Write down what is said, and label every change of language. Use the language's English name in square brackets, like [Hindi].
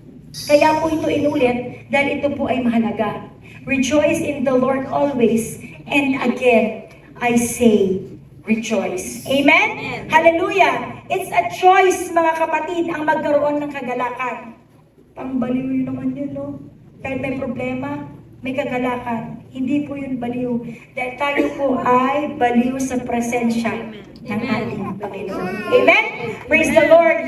[Filipino] Kaya po ito inulit dahil ito po ay mahalaga. [English] Rejoice in the Lord always, and again, I say, rejoice. Amen? Hallelujah! It's a choice, [Filipino] mga kapatid, ang magkaroon ng kagalakan. Pangbaliw yun naman yun, no? Kahit may problema, may kagalakan. Hindi po yun baliw. Dahil tayo po ay baliw sa presensya ng ating Panginoon. Amen? [English] Praise the Lord.